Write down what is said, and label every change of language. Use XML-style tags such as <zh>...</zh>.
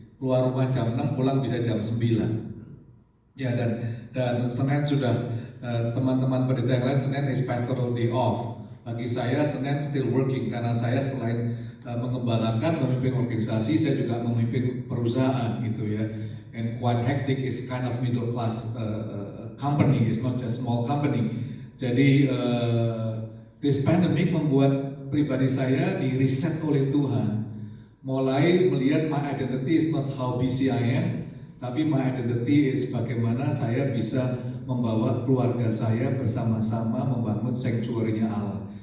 <id>Keluar rumah jam 6, pulang bisa jam 9. Ya, dan Senin sudah teman-teman pendeta yang lain</id> <en>Senin is pastoral day off.</en> <id>Bagi saya Senin</id> <en>still working,</en> <id>karena saya selain mengembalakan, memimpin organisasi, saya juga memimpin perusahaan gitu ya.</id> <en>And quite hectic, is kind of middle class company, it's not just small company.</en> <id>Jadi</id> <en>This pandemic</en> <id>membuat pribadi saya di reset oleh Tuhan. Mulai melihat</id> <en>my identity is not how busy I am,</en> <id>tapi</id> <en>my identity is</en> <id>bagaimana saya bisa membawa keluarga saya bersama-sama membangun sanctuary-nya Allah.</id>